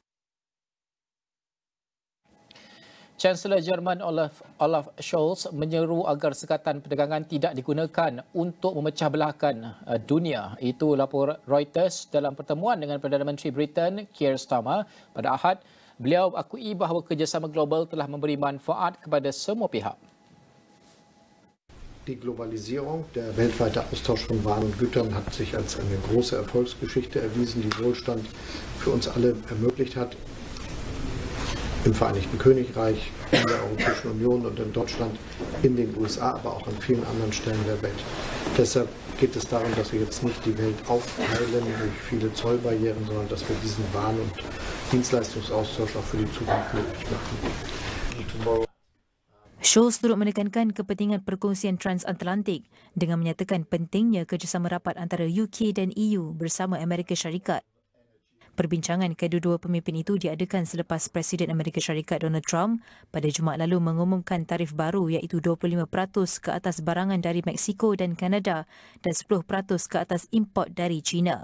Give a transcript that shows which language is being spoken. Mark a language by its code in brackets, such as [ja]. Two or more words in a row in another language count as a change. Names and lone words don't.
[ms] Chancellor Jerman Olaf Scholz menyeru agar sekatan perdagangan tidak digunakan untuk memecah belahkan dunia. Itu lapor Reuters dalam pertemuan dengan Perdana Menteri Britain Keir Starmer pada Ahad. Beliau akui bahawa kerjasama global telah memberi manfaat kepada semua pihak. [de] Die Globalisierung, der weltweite Austausch von Waren und Gütern hat sich als eine große Erfolgsgeschichte erwiesen, die Wohlstand für uns alle ermöglicht hat. Im Vereinigten Königreich, in der Europäischen Union und in Deutschland, in den USA, aber auch an vielen anderen Stellen der Welt. Deshalb geht es darum, dass wir jetzt nicht die Welt aufteilen durch viele Zollbarrieren, sondern dass wir diesen Waren- und Dienstleistungsaustausch auch für die Zukunft möglich machen. [ms] Scholz turut menekankan kepentingan perkongsian transatlantik dengan menyatakan pentingnya kerjasama rapat antara UK dan EU bersama Amerika Syarikat. Perbincangan kedua-dua pemimpin itu diadakan selepas Presiden Amerika Syarikat Donald Trump pada Jumaat lalu mengumumkan tarif baru iaitu 25% ke atas barangan dari Meksiko dan Kanada dan 10% ke atas import dari China.